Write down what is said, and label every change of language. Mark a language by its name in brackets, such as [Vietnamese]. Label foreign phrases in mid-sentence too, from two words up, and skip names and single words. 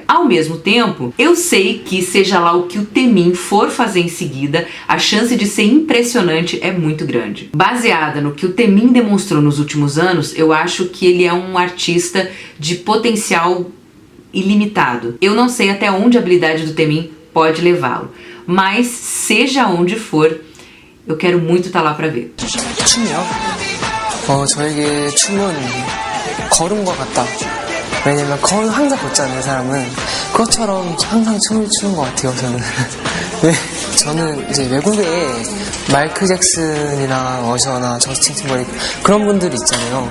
[Portuguese] Ao mesmo tempo, eu sei que seja lá o que o Temin for fazer em seguida, a chance de ser impressionante é muito grande. Baseada no que o Temin demonstrou nos últimos anos, eu acho que ele é um artista de potencial ilimitado. Eu não sei até onde a habilidade do Temin pode levá-lo, mas seja onde for, eu quero muito estar lá pra ver. [Korean] 춤이요? 저에게 춤은 걸음과 같다. 왜냐면 항상 걷잖아요, 사람은. 그것처럼 항상 춤을 추는 것 같아요, 저는. 네, 저는 이제 외국에 마이클 잭슨이나 어셔나 저스틴 팀버레이크 그런 분들이 있잖아요.